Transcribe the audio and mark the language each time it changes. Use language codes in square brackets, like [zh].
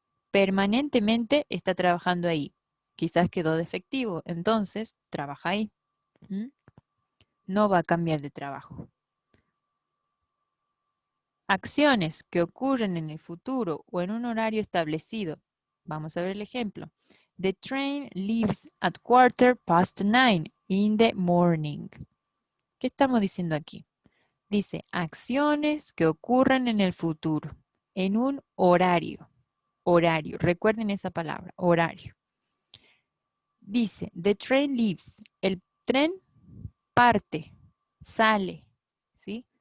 [es] Permanentemente está trabajando ahí. Quizás quedó defectivo, entonces trabaja ahí. no va a cambiar de trabajo. Acciones que ocurren en el futuro o en un horario establecido. Vamos a ver el ejemplo. [en] The train leaves at 9:15 in the morning. [es] ¿Qué estamos diciendo aquí? Dice acciones que ocurren en el futuro, en un horario. Horario, recuerden esa palabra, horario. Dice, [en] the train leaves. [es] El tren parte, sale, ¿sí?